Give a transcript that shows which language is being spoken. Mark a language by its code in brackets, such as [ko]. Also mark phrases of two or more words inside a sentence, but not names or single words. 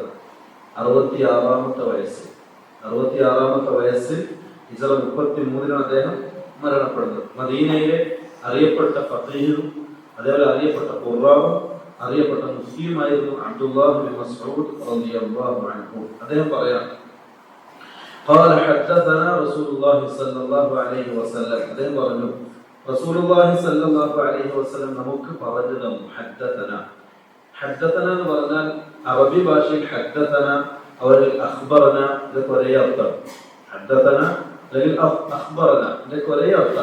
[ml] 66-ാമത്തെ വയസ്സിൽ ഹിജ്റ 33-ലാണ് അദ്ദേഹം മരണപ്പെടുന്നത്. മദീനയിലെ അറിയപ്പെട്ട ഫഖീഹും അതേപോലെ അറിയപ്പെട്ട ഖുറാവും അറിയപ്പെട്ട മുഫ്തിയുമായിരുന്നു അബ്ദുല്ലാഹി ബിൻ മസ്ഊദ് [ar] رضي الله عنه. [ml] അദ്ദേഹം പറയാം, [ar] قال حدثنا رسول الله صلى الله عليه وسلم. [ml] അദ്ദേഹം പറഞ്ഞു, റസൂലുള്ളാഹി [ar] صلى الله عليه وسلم [ml] നമുക്ക് പറഞ്ഞു തന്നു. ഹദ്ദതന എന്ന് പറഞ്ഞാൽ അറബി ഭാഷയിൽ ഹദ്ദതന അല്ലെങ്കിൽ അഖ്ബറന ഇതൊക്കെ ഒരേ അർത്ഥം. ഹദ്ദതന അല്ലെങ്കിൽ അഖ്ബറന ഇതൊക്കെ ഒരേ അർത്ഥം.